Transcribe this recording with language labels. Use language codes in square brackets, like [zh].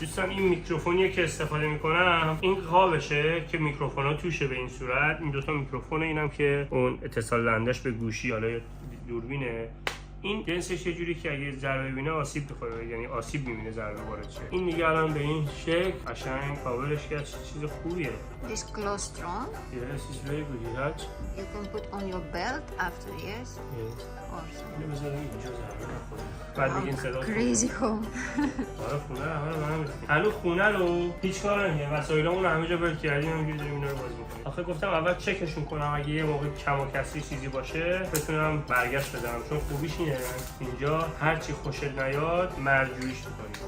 [fa] دوستان این میکروفونیه که استفاده میکنم. این قابشه که میکروفونا توشه به این صورت. این 2 تا میکروفونه، اینم که اون اتصال دهندش به گوشی حالا دوربینه. این جنسش یه جوری که اگه ضربه ببینه آسیب بخوره، یعنی آسیب می‌بینه ضربه وارد شه. این دیگه الان به این شکل قشنگ کاورش کرد، چیز خوبیه. [en] This close strong. Yes, it's very good. You can put on your belt after, yes? Yes. Or something. [fa] اینو بذاریم اینجا ضربه نخوره. بعد دیگه این صدا [en] Crazy home. [fa] آره خونه رو همه هنوز خونه رو هیچ کار نمی‌کنه. وسایلمون رو همه جا ول کردیم، همینجوری داریم اینا رو باز می‌کنیم. آخه گفتم اول چکشون کنم اگه یه موقع کم و کسری چیزی باشه بتونم برگشت بدم، چون خوبیش اینه اینجا هرچی خوشت نیاد مرجوعیش می‌کنی.